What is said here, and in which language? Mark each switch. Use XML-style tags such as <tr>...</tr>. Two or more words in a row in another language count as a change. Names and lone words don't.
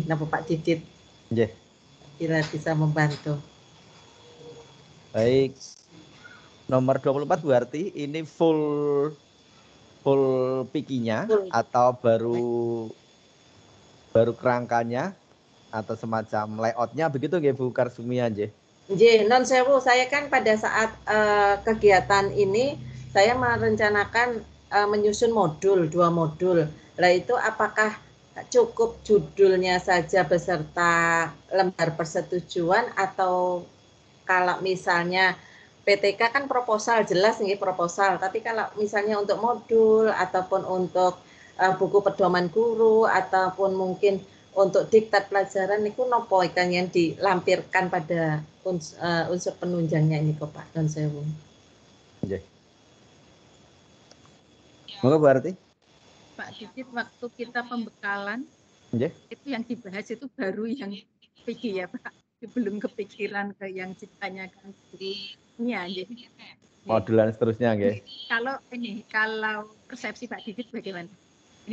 <id>Nah, Pak Didit. Bila bisa membantu. Baik. Nomor 24 Bu Harti, ini full pikinya atau baru kerangkanya atau semacam layoutnya begitu nggih Bu Karsumia nggih? Nggih,</id> <jv>non sewu</jv> <id>saya kan pada saat kegiatan ini saya merencanakan menyusun modul, 2 modul. Lah itu apakah cukup judulnya saja beserta lembar persetujuan atau kalau misalnya PTK kan proposal, jelas nih proposal, tapi kalau misalnya untuk modul ataupun untuk buku pedoman guru ataupun mungkin untuk diktat pelajaran itu nopo ikan yang dilampirkan pada unsur penunjangnya ini kok Pak Don Sewu.</id> <jv>Nggih. Monggo Bu Harti.</jv> <id>Pak Didit waktu kita pembekalan itu yang dibahas itu baru yang PG ya Pak. Belum kepikiran ke yang ditanyakan gurunya. Modulan seterusnya nggih. Kalau persepsi Pak Didit bagaimana?</id>